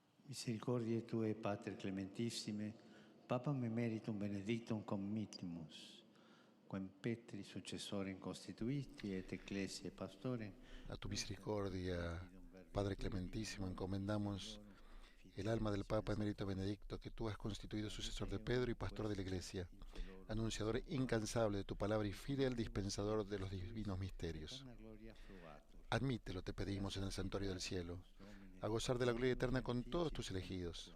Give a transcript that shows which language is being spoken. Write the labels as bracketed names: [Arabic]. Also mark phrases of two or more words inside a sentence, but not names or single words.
[Latin] Misericordiae Tue, Pater Clementissime, Papam Emeritum Benedictum Committimus, quem Petri successorem constituiti et Ecclesiae Pastorem. [Spanish] A tu misericordia, Padre Clementísimo, encomendamos el alma del Papa Emérito Benedicto, que tú has constituido sucesor de Pedro y pastor de la Iglesia, anunciador incansable de tu palabra y fiel dispensador de los divinos misterios. Admítelo, te pedimos, en el santuario del cielo, a gozar de la gloria eterna con todos tus elegidos.